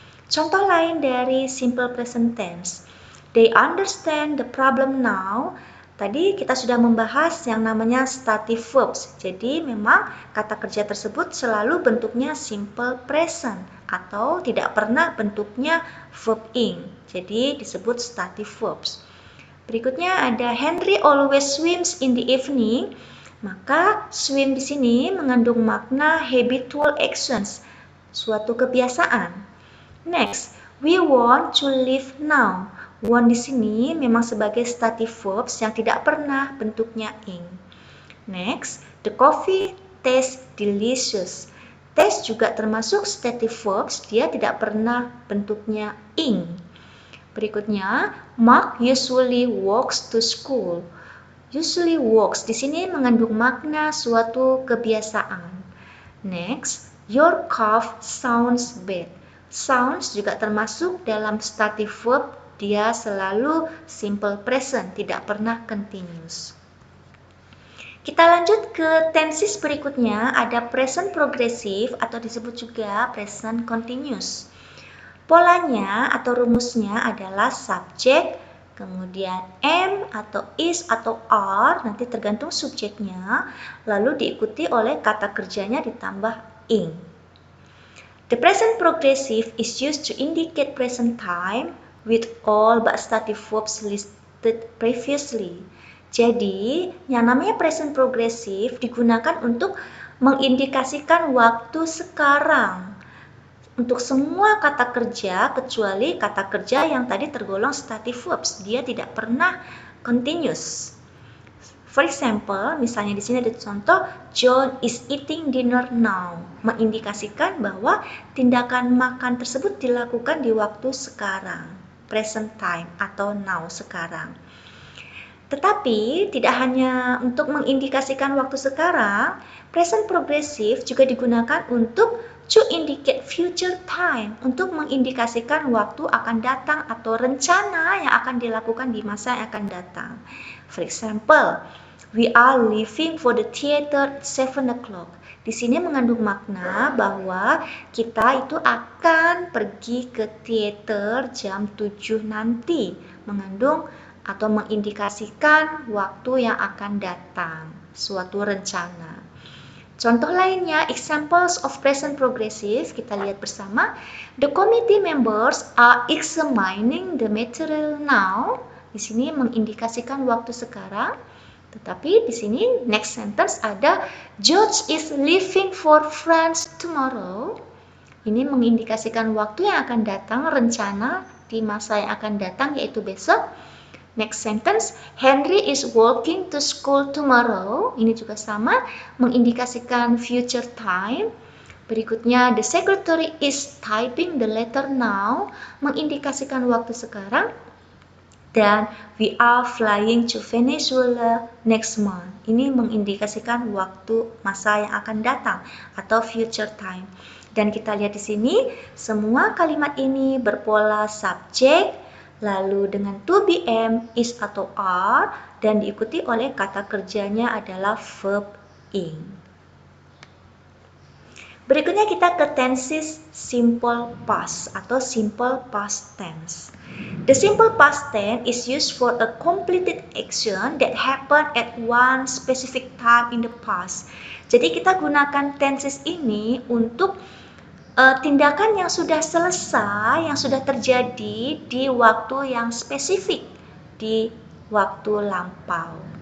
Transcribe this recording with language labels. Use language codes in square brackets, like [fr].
[id] Contoh lain dari [en] simple present tense. They understand the problem now. [id] Tadi kita sudah membahas yang namanya stative verbs. Jadi memang kata kerja tersebut selalu bentuknya simple present atau tidak pernah bentuknya verb ing. Jadi disebut [en] stative verbs. [id] Berikutnya ada [en] Henry always swims in the evening. [id] Maka swim di sini mengandung makna habitual actions, suatu kebiasaan. [en] Next, we want to live now. [id] Want di sini memang sebagai stative verbs yang tidak pernah bentuknya ing. [en] Next, the coffee tastes delicious. [id] Taste juga termasuk stative verbs, dia tidak pernah bentuknya ing. Berikutnya, [en] Mark usually walks to school. [id] Usually walks di sini mengandung makna suatu kebiasaan. [en] Next, your cough sounds bad. [id] Sounds juga termasuk dalam stative verb, dia selalu simple present, tidak pernah continuous. Kita lanjut ke tenses berikutnya, ada present progressive atau disebut juga present continuous. Polanya atau rumusnya adalah subjek, kemudian am atau is atau are, nanti tergantung subjeknya, lalu diikuti oleh kata kerjanya ditambah ing. [en] The present progressive is used to indicate present time with all but stative verbs listed previously. [id] Jadi, yang namanya present progressive digunakan untuk mengindikasikan waktu sekarang. Untuk semua kata kerja kecuali kata kerja yang tadi tergolong stative verbs, dia tidak pernah continuous. [en] For example, [id] misalnya di sini ada contoh [en] John is eating dinner now, [id] mengindikasikan bahwa tindakan makan tersebut dilakukan di waktu sekarang, [en] present time [id] atau now sekarang. Tetapi tidak hanya untuk mengindikasikan waktu sekarang, present progressive juga digunakan untuk [en] to indicate future time, [id] untuk mengindikasikan waktu akan datang atau rencana yang akan dilakukan di masa yang akan datang. [en] For example, we are leaving for the theater at 7 o'clock. [id] Di sini mengandung makna bahwa kita itu akan pergi ke teater jam 7 nanti, mengandung atau mengindikasikan waktu yang akan datang, suatu rencana. Contoh lainnya, [en] examples of present progressive, [id] kita lihat bersama. [en] The committee members are examining the material now. [id] Di sini mengindikasikan waktu sekarang. Tetapi di sini [en] next sentence ada George is leaving for France tomorrow. [id] Ini mengindikasikan waktu yang akan datang, rencana di masa yang akan datang yaitu besok. [en] Next sentence, Henry is walking to school tomorrow. [id] Ini juga sama, mengindikasikan future time. Berikutnya, [en] the secretary is typing the letter now, [id] mengindikasikan waktu sekarang. [en] Dan we are flying to Venezuela next month. [id] Ini mengindikasikan waktu masa yang akan datang atau future time. Dan kita lihat di sini, semua kalimat ini berpola subjek, lalu dengan to be, am, is atau are, dan diikuti oleh kata kerjanya adalah verb ing. Berikutnya kita ke tenses simple past atau simple past tense. [en] The simple past tense is used for a completed action that happened at one specific time in the past. [id] Jadi kita gunakan tenses ini untuk tindakan yang sudah selesai, yang sudah terjadi di waktu yang spesifik, di waktu lampau.